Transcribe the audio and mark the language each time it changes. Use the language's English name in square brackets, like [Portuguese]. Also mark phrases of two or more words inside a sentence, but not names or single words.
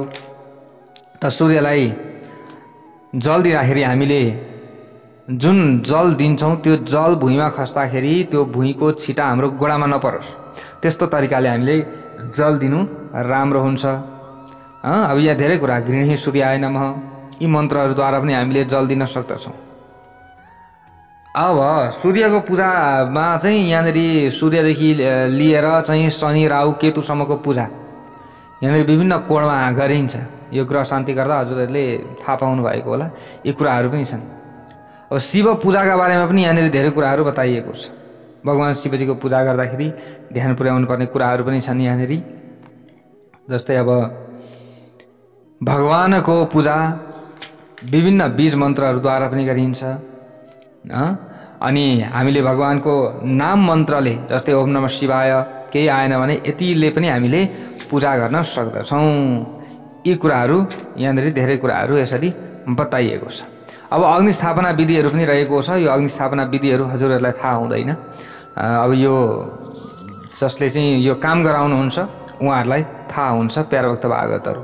[Nepali] त सूर्यलाई जल दिँदाखेरि हामीले जुन जल दिन्छौँ त्यो जल भुइँमा खस्दाखेरि त्यो भुइँको छिटा हाम्रो गोडामा नपरोस्, त्यस्तो तरिकाले हामीले जल दिनु राम्रो हुन्छ। अब यहाँ धेरै कुरा, [Sanskrit] गृहिणी सूर्याय नमः, [Nepali] यी मन्त्रहरूद्वारा पनि हामीले जल दिन सक्दछौँ। अब सूर्यको पूजामा चाहिँ यहाँनिर सूर्यदेखि लिएर चाहिँ शनि राहु केतुसम्मको पूजा यहाँनिर विभिन्न कोणमा गरिन्छ। यो ग्रह शान्ति गर्दा हजुरहरूले थाहा पाउनु भएको होला, यी कुराहरू पनि छन्। अब शिव पूजाका बारेमा पनि यहाँनिर धेरै कुराहरू बताइएको छ। भगवान शिवजीको पूजा गर्दाखेरि ध्यान पुर्याउनु पर्ने कुराहरू पनि छन् यहाँनिर। जस्तै अब भगवानको पूजा विभिन्न बीज मन्त्रहरूद्वारा पनि गरिन्छ। अनि हामीले भगवानको नाम मन्त्रले जस्तै [Sanskrit] ओम नमः शिवाय [Nepali] केही आएन भने यतिले पनि हामीले पूजा गर्न सक्दछौँ। यी कुराहरू यहाँनिर धेरै कुराहरू यसरी बताइएको छ। अब अग्निस्थापना विधिहरू पनि रहेको छ। यो अग्निस्थापना विधिहरू हजुरहरूलाई थाहा हुँदैन। अब यो जसले चाहिँ यो काम गराउनुहुन्छ उहाँहरूलाई थाहा हुन्छ प्यारा भक्त भागवतहरू।